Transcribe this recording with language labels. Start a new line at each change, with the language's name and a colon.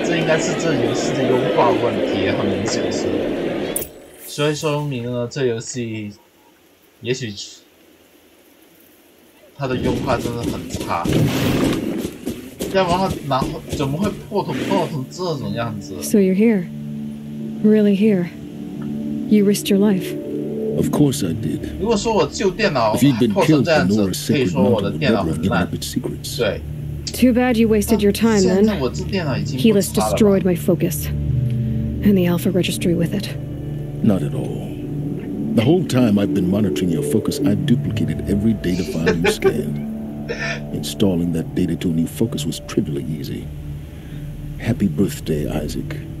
Chinese: 这应该是这游戏的优化问题，很明显是。所以说明了这游戏，也许它的优化真的很差，要不然怎么会破成这种样子
English: ？So you're here, really here? You risked your life. Of course I did.
Chinese: 如果说我旧电脑破成这样子，可以说我的电脑很烂。对。
English: Too bad you wasted your time then. Helis destroyed my focus, and the Alpha Registry with it. Not at all. The whole time I've been monitoring your focus, I've duplicated every data file you scanned. Installing that data to a new focus was trivially easy. Happy birthday, Isaac.